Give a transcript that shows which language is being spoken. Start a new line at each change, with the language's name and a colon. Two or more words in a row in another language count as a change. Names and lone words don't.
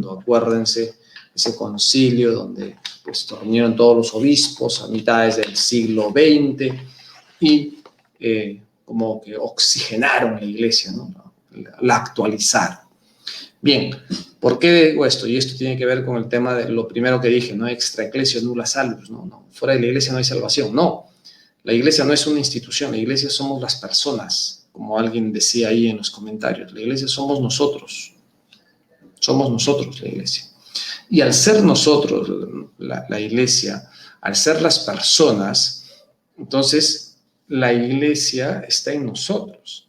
Spanish: Acuérdense, ese concilio donde pues, se reunieron todos los obispos a mitades del siglo XX y como que oxigenaron la iglesia, ¿no? La actualizaron. Bien, ¿por qué digo esto? Y esto tiene que ver con el tema de lo primero que dije, ¿no?
Latin: Extra ecclesia nulla salus,
Spanish: ¿no? Fuera de la iglesia no hay salvación, no. La iglesia no es una institución, la iglesia somos las personas, como alguien decía ahí en los comentarios. La iglesia somos nosotros la iglesia. Y al ser nosotros, la iglesia, al ser las personas, entonces la iglesia está en nosotros.